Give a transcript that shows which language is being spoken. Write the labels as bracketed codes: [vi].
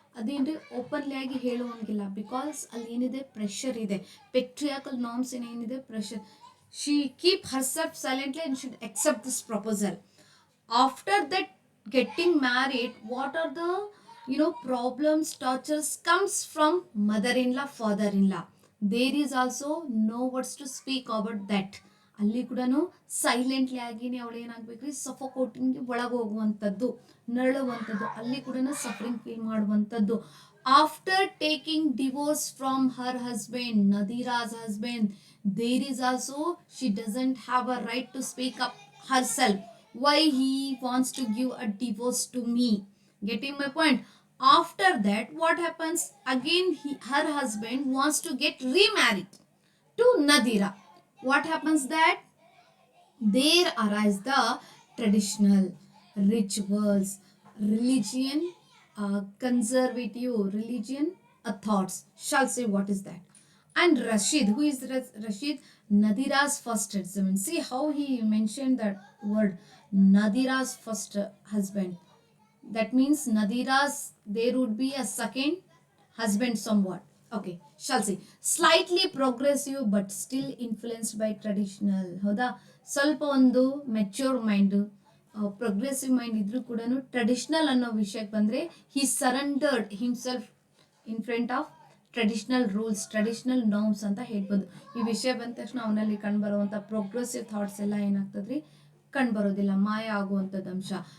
[kn] ಅದೇನ್ರಿ openly ಆಗಿ ಹೇಳುವಂಗಿಲ್ಲ, because ಅಲ್ಲಿ ಏನಿದೆ, ಪ್ರೆಷರ್ ಇದೆ. ಪೆಟ್ರಿಯಾಕಲ್ ನಾರ್ಮ್ಸ್ ಏನಿದೆ, pressure. [en] She keep herself silently and should accept this proposal. After that getting married, what are the problems, tortures comes from mother-in-law, father-in-law. There is also no words to speak about that. [kn] ಅಲ್ಲಿ ಕೂಡ silently ಆಗಿನೇ ಅವಳು ಏನಾಗ್ಬೇಕ್ರಿ, ಸಫೋಕೋಟಿಂಗ್ ಒಳಗೆ ಹೋಗುವಂಥದ್ದು, ನರಳುವಂಥದ್ದು, ಅಲ್ಲಿ ಕೂಡ suffering feel ಮಾಡುವಂಥದ್ದು. [en] After taking divorce from her husband, Nadira's husband, there is also she doesn't have a right to speak up herself. Why he wants to give a divorce to me? Getting my point? After that, what happens? Again, her husband wants to get remarried to Nadira. What happens that? There arise the traditional rituals, religion, conservative religion thoughts. Shall say what is that? And Rashid, who is Rashid? Nadira's first husband. See how he mentioned that word, Nadira's first husband. That means Nadira's, there would be a second husband somewhat. Okay, shall see. Slightly progressive but still influenced by traditional. [kn] ಹೌದಾ, ಸ್ವಲ್ಪ ಒಂದು mature mind, progressive mind ಇದ್ರೂ ಕೂಡ traditional ಅನ್ನೋ ವಿಷಯಕ್ಕೆ ಬಂದರೆ [en] he surrendered himself in front of traditional rules, traditional norms [kn] ಅಂತ ಹೇಳ್ಬೋದು. ಈ ವಿಷಯ ಬಂದ ತಕ್ಷಣ ಅವನಲ್ಲಿ ಕಂಡುಬರುವಂಥ ಪ್ರೋಗ್ರೆಸಿವ್ ಥಾಟ್ಸ್ ಎಲ್ಲ ಏನಾಗ್ತದ್ರಿ, ಕಂಡುಬರೋದಿಲ್ಲ, ಮಾಯ ಆಗುವಂಥದ್ದು ಅಂಶ.